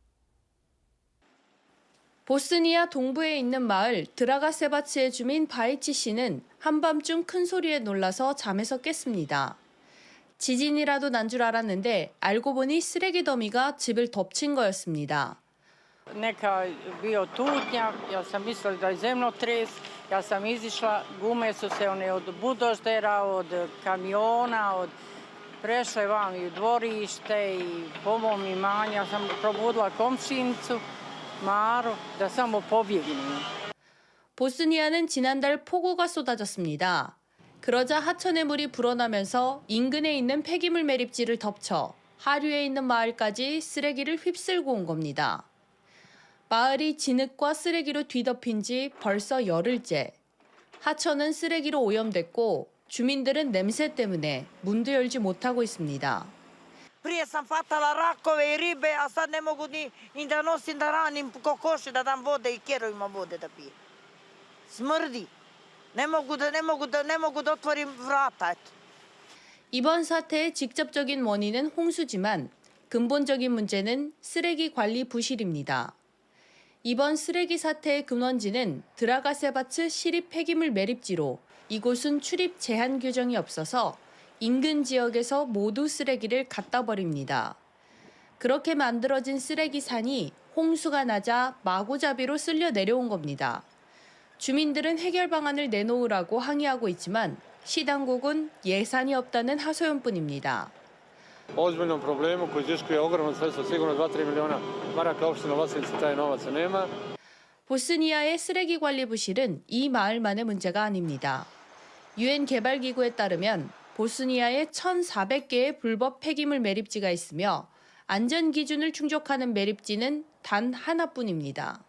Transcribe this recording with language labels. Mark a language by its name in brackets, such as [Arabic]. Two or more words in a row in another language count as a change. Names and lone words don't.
[Korean] 보스니아 동부에 있는 마을 드라가세바츠의 주민 바이치 씨는 한밤중 큰 소리에 놀라서 잠에서 깼습니다. 지진이라도 난 줄 알았는데 알고 보니 쓰레기 더미가 집을 덮친 거였습니다. [Bosnian] Neka bio tutnjak, ja sam mislila da je zemljotres, ja sam izišla, gume su se one od budoždera, od kamiona, prešle vam i u dvorište i po mom imanju. Ja sam probudila komšinicu, Maru, da samo pobjegnu. [Korean] 보스니아는 지난달 폭우가 쏟아졌습니다. 그러자 하천의 물이 불어나면서 인근에 있는 폐기물 매립지를 덮쳐 하류에 있는 마을까지 쓰레기를 휩쓸고 온 겁니다. 마을이 진흙과 쓰레기로 뒤덮인 지 벌써 열흘째. 하천은 쓰레기로 오염됐고 주민들은 냄새 때문에 문도 열지 못하고 있습니다. [Bosnian] Prije sam fatala rakove i ribe, a sad ne mogu ni da nosim da ranim kokoši, da dam vode i kerovima vode da pijem. Smrdi. Ne mogu da otvorim vrata. [Korean] 이번 사태의 직접적인 원인은 홍수지만 근본적인 문제는 쓰레기 관리 부실입니다. 이번 쓰레기 사태의 근원지는 드라가세바츠 시립 폐기물 매립지로 이곳은 출입 제한 규정이 없어서 인근 지역에서 모두 쓰레기를 갖다 버립니다. 그렇게 만들어진 쓰레기 산이 홍수가 나자 마구잡이로 쓸려 내려온 겁니다. 주민들은 해결 방안을 내놓으라고 항의하고 있지만 시당국은 예산이 없다는 하소연뿐입니다. [Bosnian] ozbiljnom problemu koji iziskuje ogromna sredstva, sigurno 2-3 milijuna maraka opština Vlasotince taj novac nema. [Korean] 보스니아의 쓰레기 관리 부실은 이 마을만의 문제가 아닙니다. 유엔 개발기구에 따르면 보스니아에 1,400개의 불법 폐기물 매립지가 있으며 안전 기준을 충족하는 매립지는 단 하나뿐입니다.